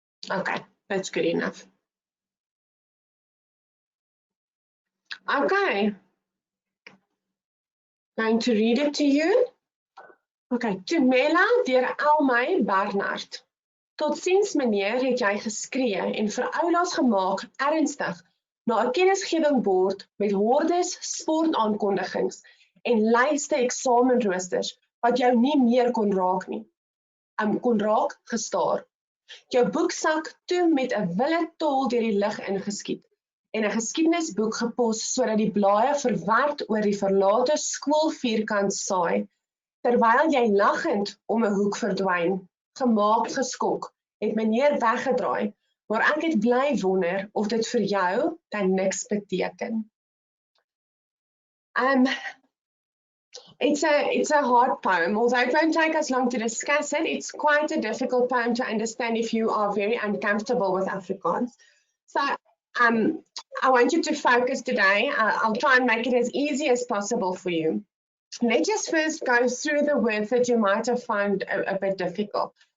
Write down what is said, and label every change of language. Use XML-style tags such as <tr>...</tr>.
<en>Okay, that's good enough. Okay, going to read it to you. Okay, Thumela deur Almay Barnard.</en> <af>Totsiens meneer, het jy geskree en vir oulaas gemaak ernstig na 'n kennisgewingbord met hordes sportaankondigings en lyste eksamenroosters wat jou nie meer kon raak nie. Kon raak gestaar. Jou boeksak toe met 'n wille tol deur die lug ingeskiet en 'n geskiedenisboek gepos sodat die blaaie verward oor die verlate skoolvierkant saai, terwyl jy lachend om 'n hoek verdwyn, gemaak geskok, het meneer weggedraai, maar ek het bly wonder of dit vir jou dan niks beteken.</af> <en>It's a hard poem, although it won't take us long to discuss it. It's quite a difficult poem to understand if you are very uncomfortable with Afrikaans. So I want you to focus today. I'll try and make it as easy as possible for you. Let's just first go through the words that you might have found a bit difficult.</en>